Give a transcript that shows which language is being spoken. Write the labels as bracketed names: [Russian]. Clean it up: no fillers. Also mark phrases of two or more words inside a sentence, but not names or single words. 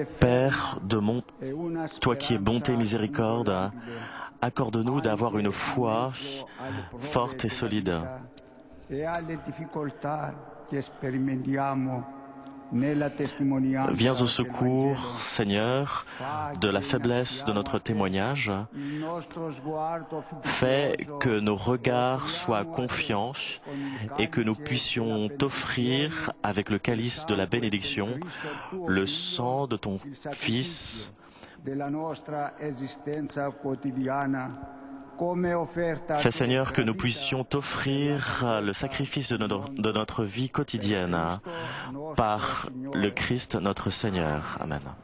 [French] Père de mon, [Italian] e una [French] toi qui es bonté et miséricorde, accorde-nous d'avoir une foi forte et solide. [Italian] e alle difficoltà che sperimentiamo nella testimonianza [French] Viens au [Italian] del [French] secours, [Italian] Vangelo. [French] Seigneur, de la faiblesse de notre témoignage. [Italian] Il nostro sguardo [French] Fais [Italian] fiducioso [French] que nos regards soient [Italian] offriamo a te [French] confiants [Italian] con il [French] et que nous [Italian] calice [French] puissions [Italian] della [French] t'offrir avec le calice de la bénédiction [Italian] benedizione, [French] le sang de ton [Italian] il [French] Fils, [Italian] sacrificio della nostra esistenza quotidiana. [French] Fais Seigneur que nous puissions t'offrir le sacrifice de notre vie quotidienne par le Christ notre Seigneur. Amen.